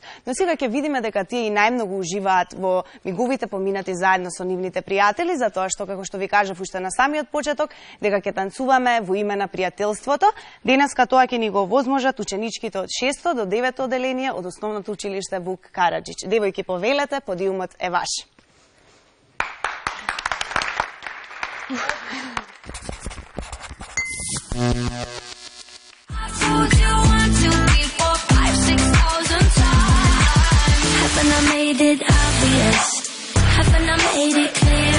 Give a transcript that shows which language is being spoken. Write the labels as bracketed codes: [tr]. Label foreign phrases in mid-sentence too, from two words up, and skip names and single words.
[mk] Но сега ќе видиме дека тие и најмногу уживаат во миговите поминати заедно со нивните пријатели, затоа што, како што ви кажав уште на самиот почеток, дека ќе танцуваме во име на пријателството. Денеска тоа ќе ни го возможат ученичките од 6 до 9 оделение од Основното училиште Вук Караджич. Девојки, повелете, подиумот е ваш. [en] Haven't I made it obvious? Haven't I made it clear?